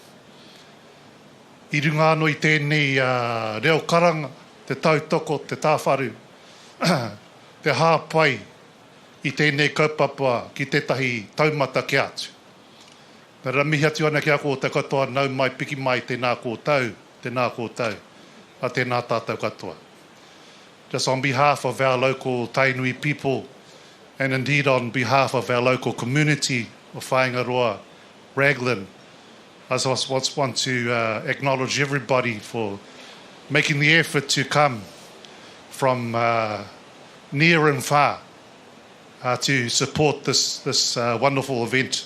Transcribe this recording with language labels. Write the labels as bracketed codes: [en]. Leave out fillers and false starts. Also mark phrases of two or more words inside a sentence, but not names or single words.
[mi] I runga anō I tēnei reo karanga, te tautoko, te tāwharu, te hāpai I tēnei kaupapa ki tētahi taumata ki atu. Nā ramihi atu ana kia kōtau katoa nau mai piki mai tēnā kōtau, a tēnā tātou katoa. [en] Just on behalf of our local Tainui people, and indeed on behalf of our local community of Whaingaroa, Raglan, I just want to acknowledge everybody for making the effort to come from near and far to support this wonderful event.